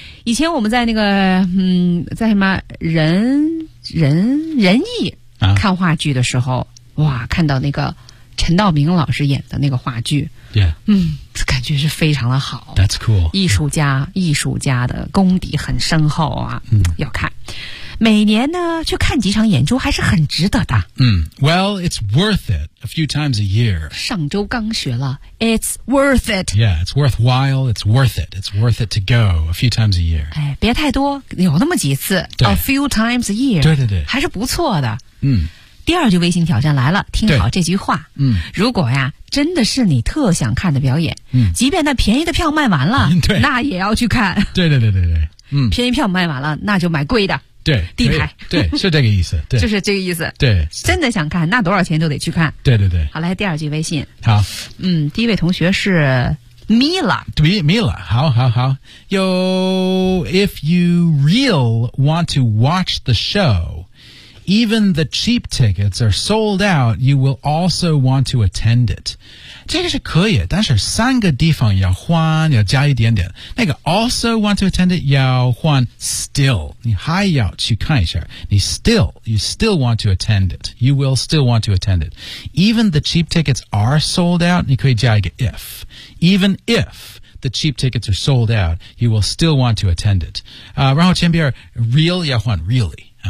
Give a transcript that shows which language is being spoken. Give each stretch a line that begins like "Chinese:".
Chinese: 以前我们在那个在什么仁义看话剧的时候， uh-huh. 哇，看到那个陈道明老师演的那个话剧，Yeah，感觉是非常的好
English: ，That's cool，
Chinese: 艺术家、yeah. 艺术家的功底很深厚啊， mm. 要看。每年呢去看几场演出还是很值得的。
English: 嗯 ,well, it's worth it a few times a year.
Chinese: 上周刚学了 ,
English: it's worth it. Yeah, it's worthwhile, it's worth it, it's worth it to go a few times a year.
Chinese: 哎别太多有那么几次 ,a
English: few times a year.
Chinese: 对对对。还是不错的。嗯。第二句微信挑战来了听好这句话。嗯。如果呀真的是你特想看的表演嗯即便那便宜的票卖完了对那也要去看。对对对对对。嗯便宜票卖完了那就买贵的。对地牌对是这个意思对就是这个意思对真的想看那多少钱都得去看对对对好来第二句微信好嗯第一位同学是 Mila
English: 对 Mila
Chinese: 好好好
English: Yo if you real want to watch the show even the cheap tickets are sold out you will also want to attend it
Chinese: 这个是可以但是三个地方要换要加一点点那个
English: also want to attend it
Chinese: 要换 still 你还要去看一下你
English: still you still want to attend it you will still want to attend it even the cheap tickets are sold out
Chinese: 你可以加一个 if
English: even ifthe cheap tickets are sold out, you will still want to attend it.、
Chinese: 然后前边 real 要换 really.、